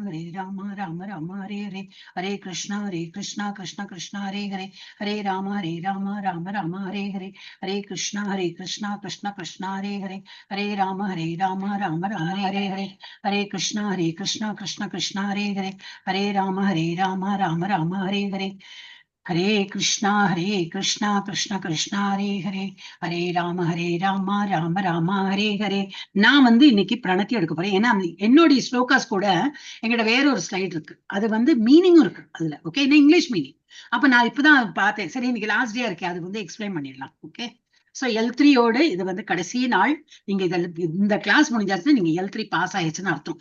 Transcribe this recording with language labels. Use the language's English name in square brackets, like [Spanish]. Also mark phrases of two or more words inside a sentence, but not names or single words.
[Sanskrit] हरे राम राम राम हरे हरे हरे कृष्ण कृष्ण कृष्ण हरे हरे हरे राम राम राम हरे हरे हरे कृष्ण कृष्ण कृष्ण हरे हरे हरे राम राम हरे हरे हरे कृष्ण कृष्ण कृष्ण हरे हरे हरे राम राम हरे हरे हरे कृष्ण कृष्ण कृष्ण हरे हरे हरे राम राम हरे हरे. [Tamil] நான் இன்னைக்கு பிரணத்தி எடுக்க போறேன். ஏன்னா என்னுடைய ஸ்லோகாஸ் கூட எங்கிட்ட வேற ஒரு ஸ்லைட் இருக்கு. அது மீனிங்கும் இருக்கு அதுல. ஓகே, [English] English meaning. [Tamil] அப்ப நான் இப்பதான் பார்த்தேன். சரி, இன்னைக்கு [English] last day [Tamil] இருக்கேன், அது எக்ஸ்பிளைன் பண்ணிடலாம். [English] okay, so [Tamil] L3யோடு இது கடைசி நாள். நீங்க இந்த கிளாஸ் முடிஞ்சாச்சுன்னா நீங்க L3 பாஸ் ஆயிடுச்சுன்னு அர்த்தம்.